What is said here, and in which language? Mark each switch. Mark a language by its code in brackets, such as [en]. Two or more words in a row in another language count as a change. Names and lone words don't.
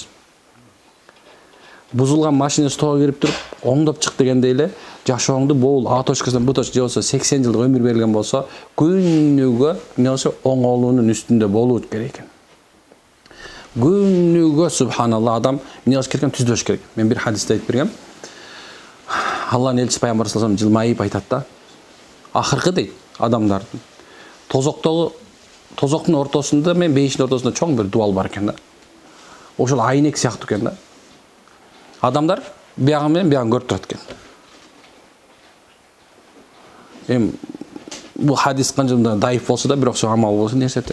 [ky] Бузулган машина стого кирип туруп, оңдоп чык дегендей эле, жашооңду бул А точкасынан Б точкасына болсо 80 жылдык өмүр берилген болсо, күнүгө эмне болсо оңолуунун үстүндө болуу керек экен. Күнүгө субханалла адам эмне кылыш керек экен? Түздөш керек. Мен бир хадисте айтып бергем. Алланын элчиси пайгамбар [ar] صلى الله عليه وسلم [ky] жылмайып айтат да. Акыркы дейт адамдардын тозоктун ортосунда, мен бейиштин ортосунда чоң бир дуал бар экен да. Ошол айнек сыяктуу экен да. Адамдар биягы менен биягын көрүп турат экен. Бул хадис канча дайыф болсо да, бирок ошо амал болсо нерсете.